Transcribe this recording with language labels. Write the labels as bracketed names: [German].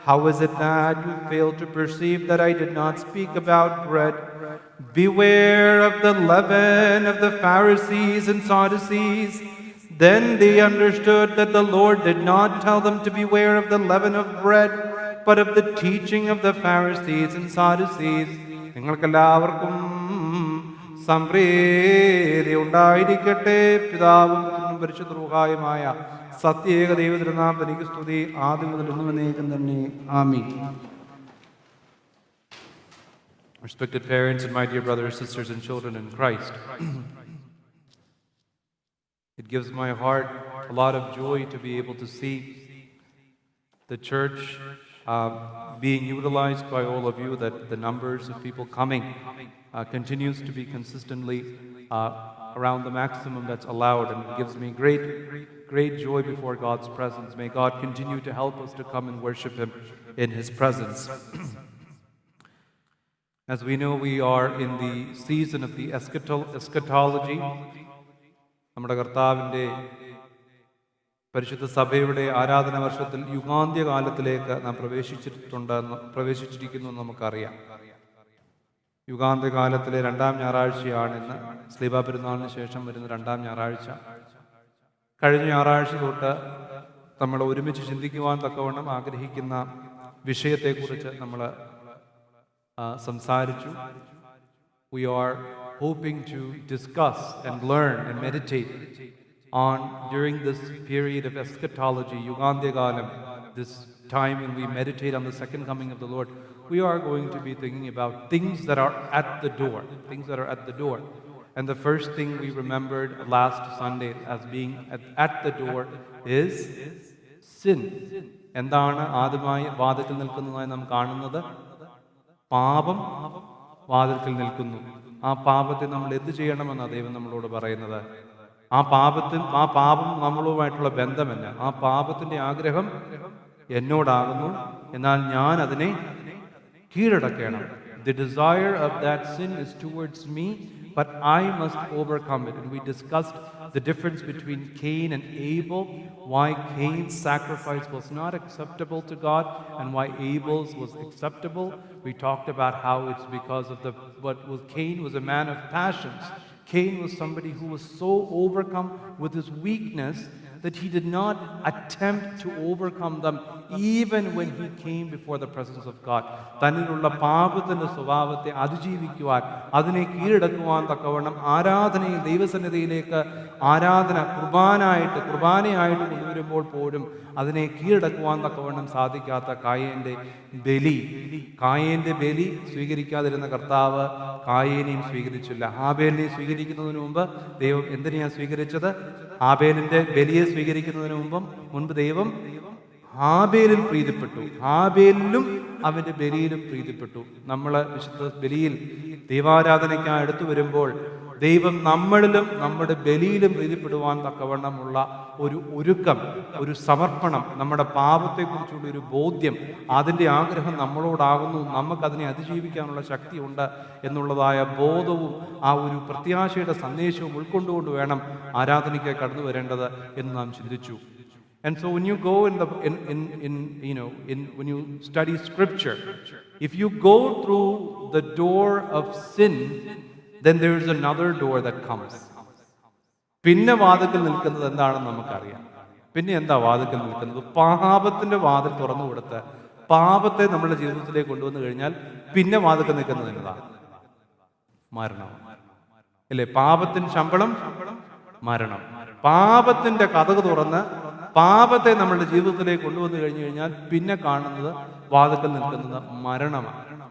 [English] How is it that you fail to perceive that I did not speak about bread? Beware of the leaven of the Pharisees and Sadducees." Then they understood that the Lord did not tell them to beware of the leaven of bread, but of the teaching of the Pharisees and Sadducees. [Malayalam] നിങ്ങൾക്കെല്ലാവർക്കും സംപ്രീതി ഉണ്ടായിരിക്കട്ടെ. പിതാവും പുത്രനും പരിശുദ്ധ റൂഹായുമായ സത്യേക ദൈവത്തിരുനാമത്തിൽ എനിക്ക് സ്തുതി ആദ്യം മുതൽ ഇന്നും എന്നേക്കും തന്നെ. ആമീൻ. [English] Respected parents and my dear brothers, sisters, and children in Christ, it gives my heart a lot of joy to be able to see the church being utilized by all of you, that the numbers of people coming continues to be consistently around the maximum that's allowed, and it gives me great joy before God's presence. May God continue to help us to come and worship Him in His presence. As we know, we are in the season of the eschatology. [Malayalam] നമ്മുടെ കർത്താവിൻ്റെ പരിശുദ്ധ സഭയുടെ ആരാധന വർഷത്തിൽ യുഗാന്ത്യകാലത്തിലേക്ക് നാം പ്രവേശിച്ചിരിക്കുന്നു എന്ന് നമുക്കറിയാം. യുഗാന്ത്യകാലത്തിലെ 2-ാം ഞായറാഴ്ചയാണിന്ന്. സ്ലീബാ പെരുന്നാളിന് ശേഷം വരുന്ന 2-ാം ഞായറാഴ്ച. കഴിഞ്ഞ ഞായറാഴ്ച തൊട്ട് നമ്മൾ ഒരുമിച്ച് ചിന്തിക്കുവാൻ തക്കവണ്ണം ആഗ്രഹിക്കുന്ന വിഷയത്തെക്കുറിച്ച് നമ്മൾ സംസാരിച്ചു. [English] We are hoping to discuss and learn and meditate on during this period of eschatology, Yugandhyagalam, this time when we meditate on the second coming of the Lord. We are going to be thinking about things that are at the door, things that are at the door. And the first thing we remembered last Sunday as being at the door is sin. [Malayalam] എന്താണ് ആദ്യമായി വാതിൽക്കൽ നിൽക്കുന്നതായി നാം കാണുന്നത്? പാപം വാതിൽക്കൽ നിൽക്കുന്നു. ആ പാപത്തെ നമ്മൾ എന്ത് ചെയ്യണമെന്നാണ് ദൈവം നമ്മളോട് പറയുന്നത്? ആ പാപം നമ്മളുമായിട്ടുള്ള ബന്ധമല്ല. ആ പാപത്തിന്റെ ആഗ്രഹം എന്നോടാകുന്നു, എന്നാൽ ഞാൻ അതിനെ കീഴടക്കണം. [English] The desire of that sin is towards me, but I must overcome it. And we discussed the difference between Cain and Abel, why Cain's sacrifice was not acceptable to God and why Abel's was acceptable. We talked about how it's because of Cain was a man of passions. Cain was somebody who was so overcome with his weakness that he did not attempt to overcome them even when he came before the presence of God. [Malayalam] തന്നിലുള്ള പാപത്തിന്റെ സ്വഭാവത്തെ അതിജീവിക്കുവാൻ, അതിനെ കീഴടക്കുവാൻ തക്കവണ്ണം ആരാധനയിൽ ദൈവസന്നിധിയിലേക്ക് ആരാധന കുർബാനയായിട്ട് കൊണ്ടുവരുമ്പോൾ പോലും അതിനെ കീഴടക്കുവാൻ തക്കവണ്ണം സാധിക്കാത്ത കായേന്റെ ബലി സ്വീകരിക്കാതിരുന്ന കർത്താവ് കായേനെയും സ്വീകരിച്ചില്ല. ഹാബേലിനെ സ്വീകരിക്കുന്നതിന് മുമ്പ് ദൈവം എന്തിനെയാണ് സ്വീകരിച്ചത്? ഹാബേലിന്റെ ബലിയെ സ്വീകരിക്കുന്നതിന് മുൻപ് ദൈവം ഹാബേലിൽ പ്രീതിപ്പെട്ടു. ഹാബേലിലും അവന്റെ ബലിയിലും പ്രീതിപ്പെട്ടു. നമ്മൾ വിശുദ്ധ ബലിയിൽ ദൈവാരാധനയ്ക്കായി എടുത്തു വരുമ്പോൾ ദൈവം നമ്മളിലും നമ്മുടെ ബലിയിലും പ്രീതിപ്പെടുവാൻ തക്കവണ്ണമുള്ള ഒരു ഒരുക്കം, ഒരു സമർപ്പണം, നമ്മുടെ പാപത്തെക്കുറിച്ചുള്ള ഒരു ബോധ്യം, അതിൻ്റെ ആഗ്രഹം നമ്മളോടാകുന്നു. നമുക്കതിനെ അതിജീവിക്കാനുള്ള ശക്തിയുണ്ട് എന്നുള്ളതായ ബോധവും ആ ഒരു പ്രത്യാശയുടെ സന്ദേശവും ഉൾക്കൊണ്ടുകൊണ്ട് വേണം ആരാധനയ്ക്ക് കടന്നു വരേണ്ടത് എന്ന് നാം ചിന്തിച്ചു. [English] And so when you go when you study scripture, if you go through the door of sin, then there is another door that comes. [Malayalam] പിന്നെ വാതിൽക്കൽ നിൽക്കുന്നത് എന്താണെന്ന് നമുക്കറിയാം. പിന്നെ എന്താ വാതിൽക്കൽ നിൽക്കുന്നത്? പാപത്തിന്റെ വാതിൽ തുറന്നു കൊടുത്ത് പാപത്തെ നമ്മുടെ ജീവിതത്തിലേക്ക് കൊണ്ടുവന്നു കഴിഞ്ഞാൽ പിന്നെ വാതിൽക്കൽ നിൽക്കുന്നത് എന്നതാ? മരണം. അല്ലേ? പാപത്തിന് ശമ്പളം മരണം. പാപത്തിന്റെ കതക് തുറന്ന് പാപത്തെ നമ്മുടെ ജീവിതത്തിലേക്ക് കൊണ്ടുവന്നു കഴിഞ്ഞു കഴിഞ്ഞാൽ പിന്നെ കാണുന്നത് വാതിൽക്കൽ നിൽക്കുന്നത് മരണമാണ്.